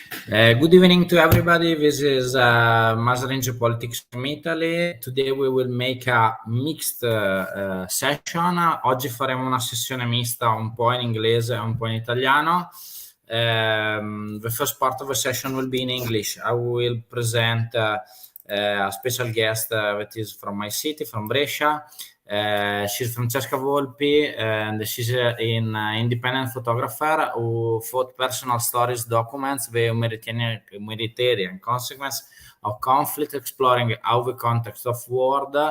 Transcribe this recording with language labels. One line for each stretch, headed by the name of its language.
English: Good evening to everybody. This is Maidan Geopolitics from Italy. Today we will make a mixed session.
Italian: Oggi faremo una sessione mista, un po' in inglese e un po' in italiano.
English: The first part of the session will be in English. I will present a special guest that is from my city, from Brescia. She's Francesca Volpi, and she's an independent photographer who thought personal stories documents the humanitarian consequence of conflict, exploring how the context of war.